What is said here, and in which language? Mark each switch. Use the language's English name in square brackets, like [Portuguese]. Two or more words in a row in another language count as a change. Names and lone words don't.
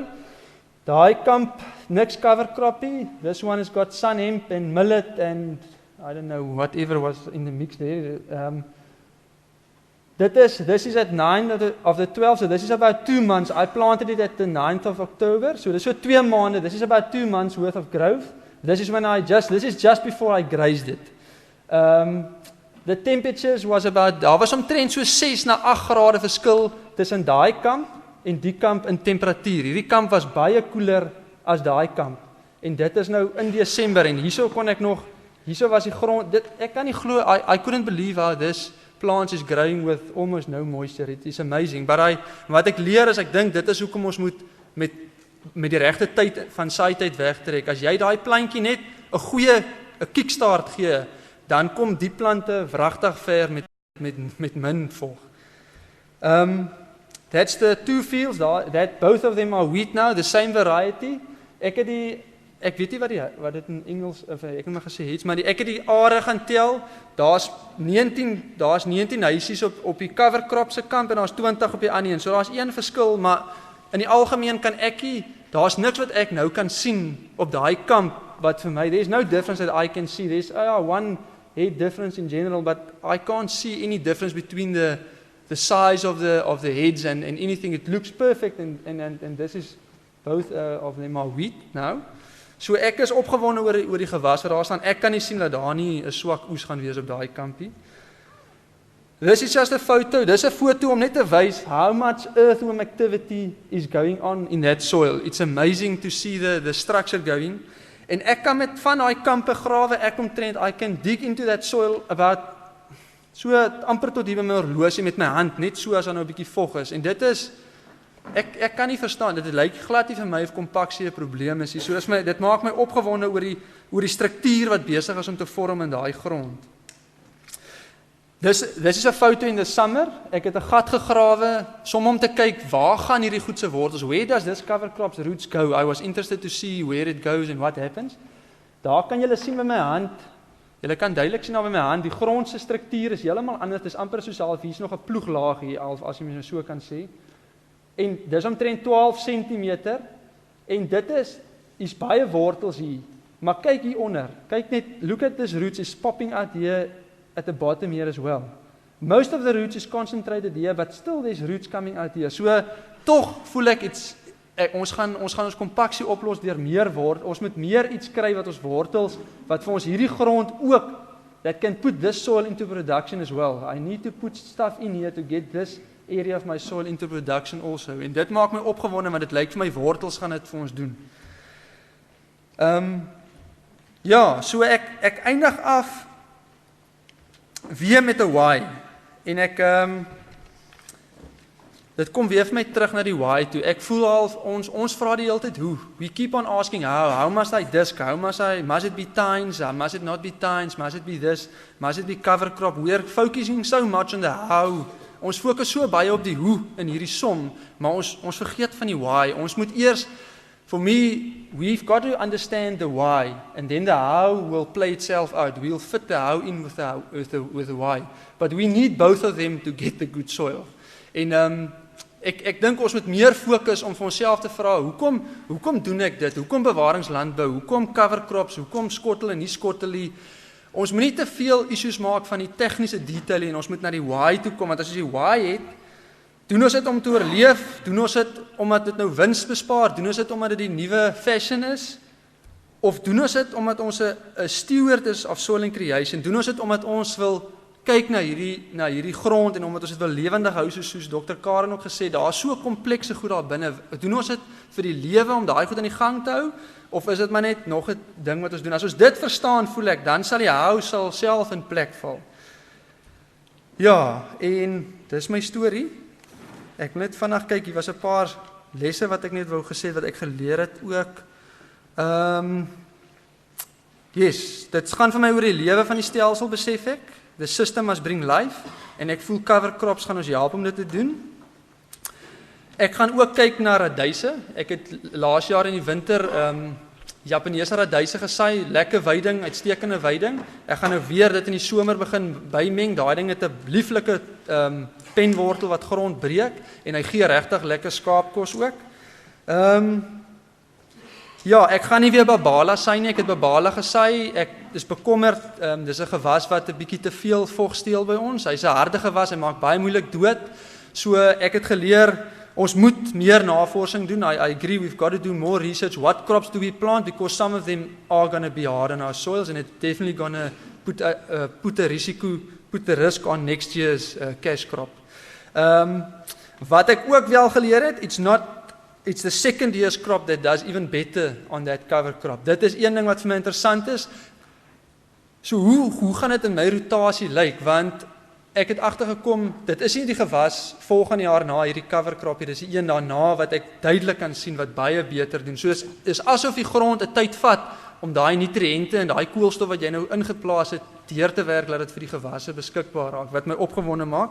[Afrikaans] Daai kamp, niks cover croppie. [English] This one has got sun hemp and millet and I don't know whatever was in the mix there. This is at 9 of the 12, so this is about 2 months. I planted it at the 9th of October, so this is 2 maande. This is about 2 months worth of growth. This is just before I grazed it. The temperatures was [Afrikaans] daar was omtrent so 6 na 8 grade verskil tussen daai kamp en die kamp in temperatuur. Hierdie kamp was baie koeler as daai kamp. En dit is nou in Desember en hierso was die grond, ek kan nie glo, [English] I couldn't believe how this plants is growing with almost no moisture. It is amazing. [Afrikaans] But wat ek leer is, ek dink dit is hoekom ons moet met die regte tyd van saai tyd wegtrek. As jy daai plantjie net 'n kickstart gee, dan kom die plante wragtig ver met min volg. [English] That's the 2 fields, both of them are wheat now, the same variety. [Afrikaans] Ek weet nie wat dit in Engels, ek het maar gesê iets, maar ek het die are gaan tel, daar's 19 huisies op die [English] cover crop [Afrikaans] se kamp en daar's 20 op die ander een, so daar's een verskil, maar in die algemeen kan daar's niks wat ek nou kan sien op daai kamp, wat vir my, [English] there's no difference that I can see, there's one head difference in general, but I can't see any difference between the size of the heads and anything, it looks perfect, and this is, both of them are wheat now. [Afrikaans] So ek is opgewonde oor die gewas wat daar staan. Ek kan nie sien dat daar nie 'n swak oes gaan wees op daai kampie. [English] This is just a photo. [Afrikaans] Dis 'n foto om net te wys [English] how much earthworm activity is going on in that soil. It's amazing to see the structure going. [Afrikaans] En ek kan met van daai kampe grawe, [English] I can dig into that soil about [Afrikaans] so amper tot hier by my horlosie met my hand, net so as daar nou 'n bietjie vog is. En dit is Ek kan nie verstaan, dit lyk glad nie vir my of kompaksie 'n probleem is. So dit maak my opgewonde oor die struktuur wat besig is om te vorm in daai grond. [English] This is [Afrikaans] 'n foto [English] in the summer. [Afrikaans] Ek het 'n gat gegrawe om te kyk waar gaan hierdie goed se wortels. [English] Where does this cover crop's roots go? I was interested to see where it goes and what happens. [Afrikaans] Daar kan julle sien by my hand. Julle kan duidelik sien by my hand, die grond se struktuur is heeltemal anders. Dit is amper soos hier's nog 'n ploeglaag hier as jy mens so kan sê. En dis omtrent 12 cm en dit is baie wortels hier, maar kyk hier onder, kyk net, [English] look at this roots is popping out here at the bottom here as well. Most of the roots is concentrated here, but still there's roots coming out here. [Afrikaans] So tog voel ek ons gaan ons kompaksie oplos deur meer ons moet meer iets kry wat ons wortels, wat vir ons hierdie grond ook, [English] that can put this soil into production as well. I need to put stuff in here to get this area of my soil into production also. [Afrikaans] En dit maak my opgewonde, want dit lyk vir my wortels gaan dit vir ons doen. So ek eindig af weer met 'n why. En dit kom weer vir my terug na die why toe. Ek voel al ons vra die hele tyd hoe. [English] We keep on asking how must I disc? Must it be tines? Must it not be tines? Must it be this? Must it be cover crop? We're focusing so much on the how. [Afrikaans] Ons fokus so baie op die hoe in hierdie som, maar ons vergeet van die why. Ons moet eers, [English] for me, we've got to understand the why, and then the how will play itself out. We'll fit the how in with the why. But we need both of them to get the good soil. [Afrikaans] En ek dink ons moet meer fokus om vir onsself te vra, hoekom doen ek dit? Hoekom bewaringslandbou? Hoekom [English] cover crops? [Afrikaans] Hoekom skottel en nie skottel nie? Ons moet nie te veel issues maak van die tegniese detail en ons moet na die why toe kom, want as ons die why het, doen ons dit om te oorleef, doen ons dit omdat dit nou wins bespaar, doen ons dit omdat dit die nuwe fashion is, of doen ons dit omdat ons 'n steward is [English] of soil and creation, [Afrikaans] doen ons dit omdat ons wil kyk na hierdie grond en omdat ons dit wil lewendig hou, soos Dr. Karen ook gesê, daar is so komplekse goed daar binne, doen ons dit vir die lewe om daai goed aan die gang te hou, of is dit maar net nog 'n ding wat ons doen? As ons dit verstaan, voel ek, dan sal die house self in plek val. Ja, en dis my storie. Ek wil net vinnig kyk, hier was 'n paar lesse wat ek net wou gesê wat ek geleer het ook. Yes, dit gaan vir my oor die lewe van die stelsel, besef ek. [English] The system must bring life, [Afrikaans] en ek voel [English] cover crops [Afrikaans] gaan ons help om dit te doen. Ek gaan ook kyk na radyse. Ek het laas jaar in die winter Japaneese radyse gesaai, lekker veiding, uitstekende veiding. Ek gaan nou weer dit in die somer begin bymeng. Daai ding het 'n lieflike penwortel wat grond breek en hy gee regtig lekker skaapkos ook. Ja, ek gaan nie weer babala saai nie. Ek het babala gesaai. Ek is bekommerd. Dis 'n gewas wat 'n bietjie te veel vog steel by ons. Hy's 'n harde gewas, hy maak baie moeilik dood. So ek het geleer ons moet meer navorsing doen. [English] I agree, we've got to do more research. What crops do we plant? Because some of them are going to be hard on our soils, and it's definitely going to put a risk on next year's cash crop. [Afrikaans] Wat ek ook wel geleer het, [English] it's the second year's crop that does even better on that cover crop. [Afrikaans] Dit is een ding wat vir my interessant is. So hoe gaan dit in my rotasie lyk? Want ek het agtergekom, dit is nie die gewas volgende jaar na hierdie [English] cover crop [Afrikaans] hier, dis die een daarna wat ek duidelik kan sien wat baie beter doen. So is asof die grond 'n tyd vat om daai nutriënte en daai koolstof wat jy nou ingeplaas het deur te werk, laat dit vir die gewasse beskikbaar raak, wat my opgewonde maak.